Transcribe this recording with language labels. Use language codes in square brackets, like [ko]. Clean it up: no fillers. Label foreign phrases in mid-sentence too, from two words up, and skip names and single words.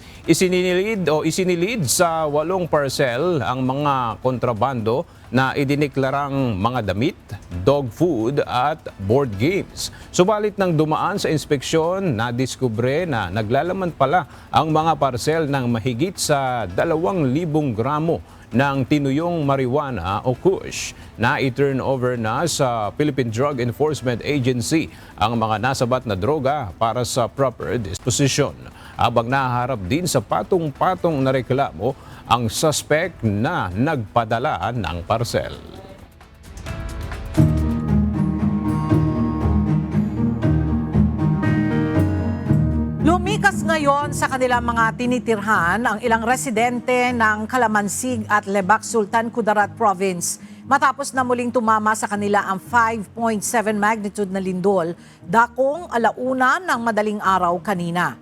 [tl] Isinilid sa 8 parcel ang mga kontrabando na idineklarang mga damit, [en] dog food [tl] at [en] board games. [tl] Subalit nang dumaan sa inspeksyon, nadiskubre na naglalaman pala ang mga parcel ng mahigit sa 2,000 gramo ng tinuyong marijuana o kush na i-turn over na sa Philippine Drug Enforcement Agency ang mga nasabat na droga para sa [en] proper disposition. [tl] Habang naharap din sa patong-patong na reklamo ang suspect na nagpadala ng parcel. Lumikas ngayon sa kanilang mga tinitirhan ang ilang residente ng Calamansig at Lebac, Sultan Kudarat Province matapos na muling tumama sa kanila ang 5.7 magnitude na lindol dakong 1:00 ng madaling araw kanina.